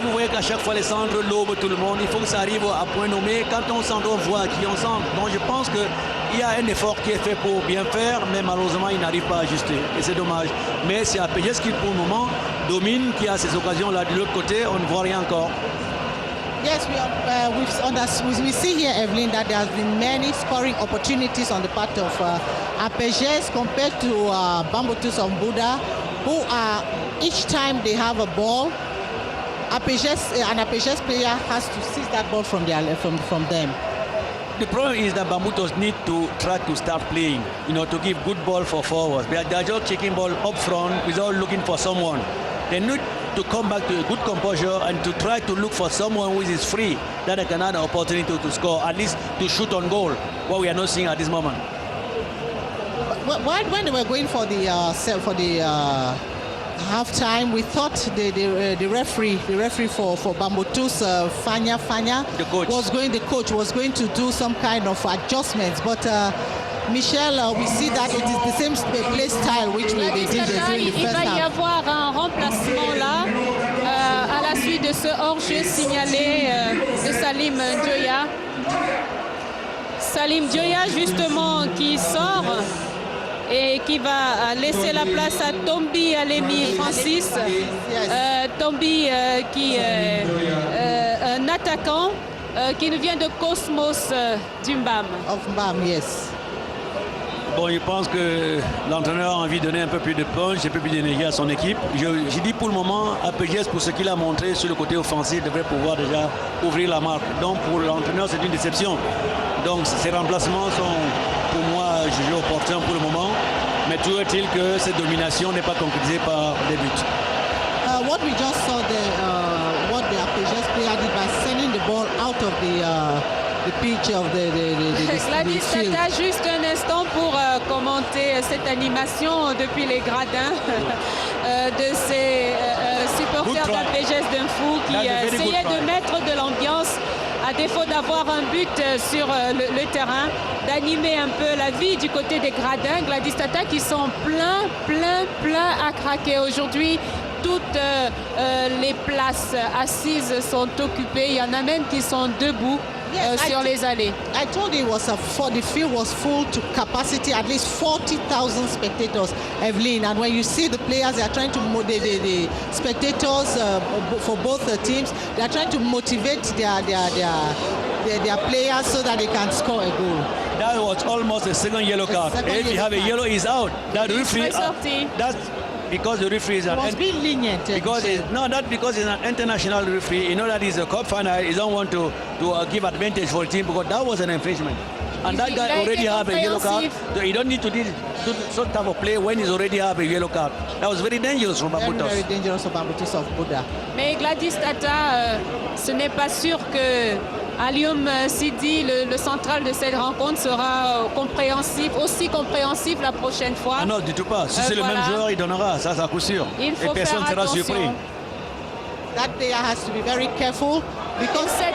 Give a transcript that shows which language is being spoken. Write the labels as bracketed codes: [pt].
[fr] Vous voyez qu'à chaque fois, les centres lobent tout le monde. Il faut que ça arrive à point nommé. Quand on centre, on voit qui on centre. Donc je pense qu'il y a un effort qui est fait pour bien faire, mais malheureusement, il n'arrive pas à ajuster. Et c'est dommage. Mais c'est APGS qui, pour le moment, domine, qui a ces occasions-là. De l'autre côté, on ne voit rien encore. [en] Yes, we see here, Evelyn, that there has been many scoring opportunities on the part of APGS compared to Bambutus of Buddha, who are, each time they have a ball, an APGS player has to seize that ball from them. the problem is that Bambutos need to try to start playing, to give good ball for forwards. They're just kicking ball up front without looking for someone. They need to come back to a good composure and to try to look for someone who is free, that they can have an opportunity to score, at least to shoot on goal, what we are not seeing at this moment. When they were going for the half-time, we thought the referee for Bambutus, Fanya, the coach was going to do some kind of adjustments, but Michel, we see that it is the same play style which they did during the first half. [fr] Il va y avoir un remplacement là à la suite de ce hors-jeu signalé de Salim Dioya. Salim Dioya justement qui sort et qui va laisser la place à Tombi Alemi Francis. Tombi qui est un attaquant qui nous vient de Cosmos du Mbam. [en] Of Mbam, yes. [fr] Bon, je pense que l'entraîneur a envie de donner un peu plus de punch, un peu plus d'énergie à son équipe. Je dis pour le moment, APGS, pour ce qu'il a montré sur le côté offensif, devrait pouvoir déjà ouvrir la marque. Donc pour l'entraîneur, c'est une déception. Donc ces remplacements sont pour moi jugés opportuns pour le moment. Mais toujours est-il que cette domination n'est pas concrétisée par des buts. [en] What we just saw what the APGS player did by sending the ball out of the pitch of the [fr] Gladys Tata, juste un instant pour commenter cette animation depuis les gradins de ces supporters d'APGS d'Infou qui essayaient de mettre de l'ambiance à défaut d'avoir un but sur le terrain, d'animer un peu la vie du côté des gradins. Gladys Tata qui sont plein à craquer aujourd'hui. Toutes les places assises sont occupées. Il y en a même qui sont debout sur les allées. [en] I told you the field was full to capacity, at least 40,000 spectators, Evelyn. And when you see the players, they are trying to the spectators for both teams. They are trying to motivate their players so that they can score a goal. That was almost a second yellow card. If you have a yellow, he's out. That referee. That's because the referee is was being lenient. Because not because he's an international referee. You know that he's a cup final. He don't want to give advantage for the team because that was an infringement. And that guy already have a yellow card. So you don't need to do some type of play when he's already have a yellow card. That was very dangerous from Bambutos. Very dangerous for Bambutos of Buddha. [fr] Mais Gladys Tata, ce n'est pas sûr que Alioum Sidi, le central de cette rencontre, sera aussi compréhensif la prochaine fois. Ah non, du tout pas. Si c'est le même joueur, il donnera, ça c'est à coup sûr. Il faut et personne ne sera surpris. [en] That player has to be very careful because